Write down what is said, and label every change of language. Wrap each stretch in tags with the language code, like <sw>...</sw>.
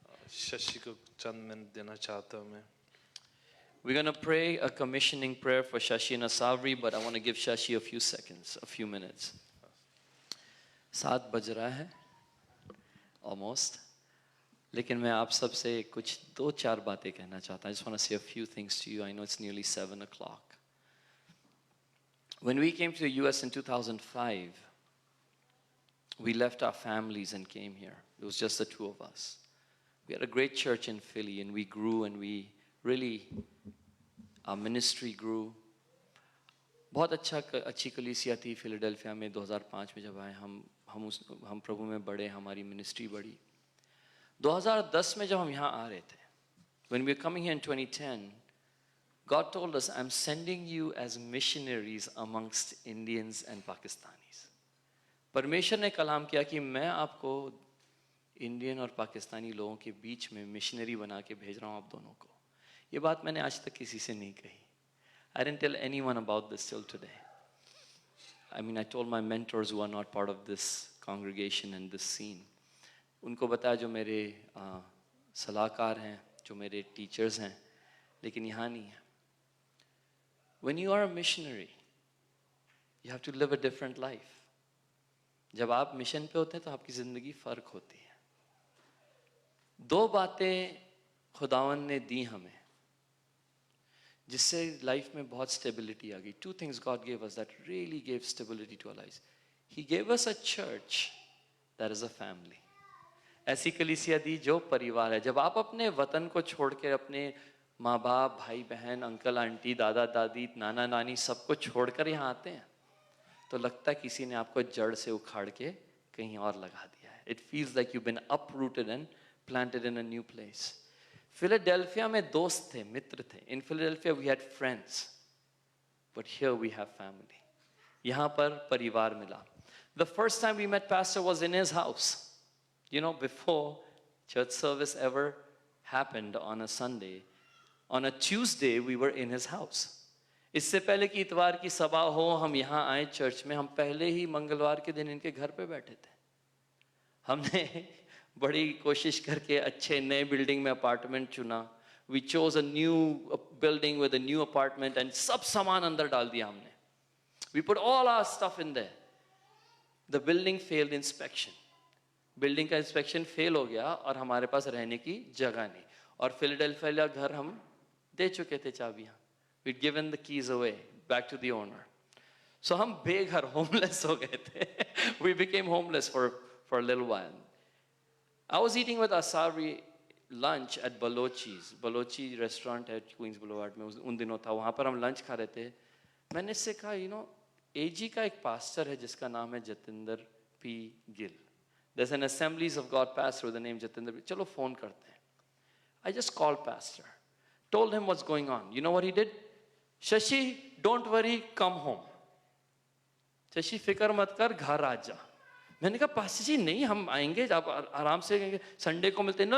<hi>शशि को चंद मिनट देना चाहता हूँ मैं।</hi> <en>We're going to pray a commissioning prayer for Shashi and Asavri, but I want to give Shashi a few seconds, a few minutes.</en> <hi>7 बज रहा है,</hi> <en>almost.</en> <hi>लेकिन मैं आप सब से कुछ 2-4 बातें कहना चाहता हूँ.</hi> <en>I just want to say a few things to you. I know it's nearly 7 o'clock. When we came to the US in 2005, we left our families and came here. It was just the 2 of us. We had a great church in Philly, and we grew, and we really, our ministry grew.</en> <hi>बहुत अच्छी कलीसिया थी Philadelphia में 2005 में जब आए हम प्रभु में बढ़े, हमारी मिनिस्ट्री बढ़ी। 2010 में जब हम यहाँ आ रहे थे,</hi> <en>when we were coming here in 2010, God told us, I'm sending you as missionaries amongst Indians and Pakistanis.</en> <hi>परमेश्वर ने कलाम किया कि मैं आपको इंडियन और पाकिस्तानी लोगों के बीच में मिशनरी बना के भेज रहा हूँ आप दोनों को। ये बात मैंने आज तक किसी से नहीं कही.</hi> <en>I didn't tell anyone about this till today. I mean, I told my mentors who are not part of this congregation and this scene.</en> <hi>उनको बताया जो मेरे सलाहकार हैं, जो मेरे टीचर्स हैं, लेकिन यहाँ नहीं है.</hi> <en>When you are a missionary, you have to live a different life.</en> <hi>जब आप मिशन पे होते हैं तो आपकी ज़िंदगी फ़र्क होती है. 2 बातें खुदावन ने दी हमें जिससे लाइफ में बहुत स्टेबिलिटी आ गई.</hi> <en>2 things God gave us that really gave stability to our lives. He gave us a church that is a family.</en> <hi>ऐसी कलीसिया दी जो परिवार है. जब आप अपने वतन को छोड़ के अपने माँ बाप, भाई बहन, अंकल आंटी, दादा दादी, नाना नानी सबको छोड़कर यहाँ आते हैं तो लगता है किसी ने आपको जड़ से उखाड़ के कहीं और लगा दिया है.</hi> <en>It feels like you've been uprooted and planted in a new place.</en> <hi>Philadelphia में दोस्त थे, मित्र थे.</hi> <en>In Philadelphia we had friends, but here we have family.</en> <hi>यहाँ पर परिवार मिला.</hi> <en>The first time we met Pastor was in his house. You know, before church service ever happened on a Sunday, on a Tuesday we were in his house.</en> <hi>इससे पहले कि इतवार की सभा हो, हम यहाँ आए चर्च में, हम पहले ही मंगलवार के दिन इनके घर पे बैठे थे. हमने बड़ी कोशिश करके अच्छे नए बिल्डिंग में अपार्टमेंट चुना.</hi> <en>We chose a new building with a new apartment and</en> <hi>सब सामान अंदर डाल दिया हमने.</hi> <en>We put all our stuff in there. The building failed inspection.</en> <hi>Building का इंस्पेक्शन फेल हो गया और हमारे पास रहने की जगह नहीं. और फिलाडेल्फिया घर हम दे चुके थे चाबियां.</hi> <en>We'd given the keys away back to the owner.</en> <hi>So हम बेघर, homeless हो गए थे.</hi> <en>We became homeless for a little while. I was eating with Asavri lunch at Balochi's. Balochi restaurant at Queens Boulevard</en> <hi>में उन दिनों था. वहाँ पर हम लंच खा रहे थे. मैंने इससे कहा,</hi> <en>you know,</en> <hi>AG का एक पास्टर है जिसका नाम है Jatinder P. Gill.</hi> <en>There's an Assemblies of God pastor with the name Jatinder.</en> <hi>चलो फोन करते हैं.</hi> <en>I just called pastor, told him what's going on. You know what he did? Shashi, don't worry, come home.</en> <hi>Shashi फिक्र मत कर, घर आ जा. मैंने कहा पास्टर जी नहीं, हम आएंगे, आप आराम से संडे को मिलते हैं.</hi>